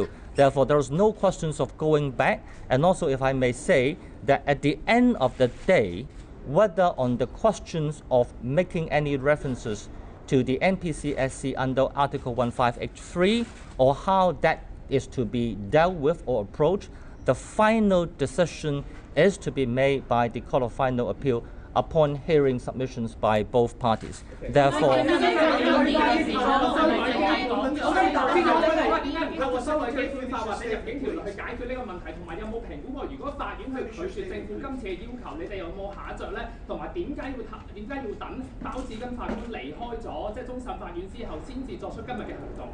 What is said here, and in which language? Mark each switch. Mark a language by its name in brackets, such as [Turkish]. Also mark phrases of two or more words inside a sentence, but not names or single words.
[English] Therefore, there is no questions of going back. And also, if I may say that at the end of the day, whether on the questions of making any references to the NPCSC under Article 1583 or how that is to be dealt with or approached, the final decision is to be made by the Court of Final Appeal upon hearing submissions by both parties. Therefore, [Cantonese] 透過修改基本法或者入境條例去解決呢個問題，同埋有冇評估過如果法院去拒絕政府今次嘅要求，你哋有冇下着咧？同埋點解要等包致根法官離開咗即係終審法院之後，先至作出今日嘅行動？